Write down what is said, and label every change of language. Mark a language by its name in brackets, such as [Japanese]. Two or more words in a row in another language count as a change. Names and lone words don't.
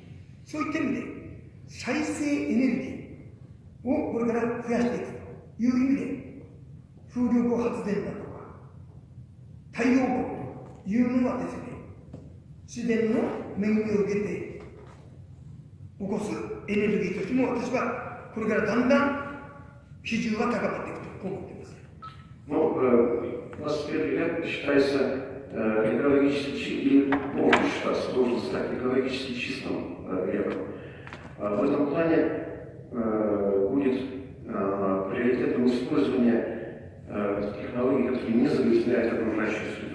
[Japanese] そういった意味で再生エネルギーをこれから増やしていくという意味で、風力発電だとか太陽光というのはですね、自然の恵みを受けて起こすエネルギーとしても、私はこれからだんだん比重が高まっていくと思っています。 [Russian] Ну, 21 век считается экологически, должен стать экологически чистым веком. В этом плане будет приоритетным использование технологий, которые не загрязняют окружающую среду.